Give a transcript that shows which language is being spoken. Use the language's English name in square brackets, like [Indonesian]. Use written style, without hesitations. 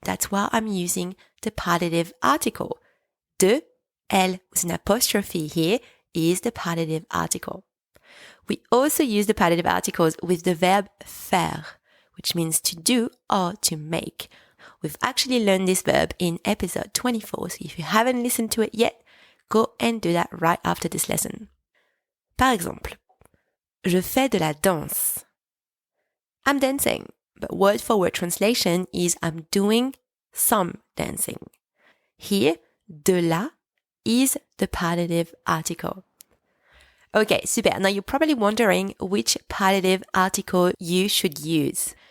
[English] That's why I'm using the partitive article. De, L with an apostrophe here is the partitive article. We also use the partitive articles with the verb faire, which means to do or to make. We've actually learned this verb in episode 24, so if you haven't listened to it yet, go and do that right after this lesson. [French] Par exemple, je fais de la danse. [English] I'm dancing, but word for word translation is I'm doing some dancing. Here, de la is the partitive article. Okay, super. Now you're probably wondering which partitive article you should use.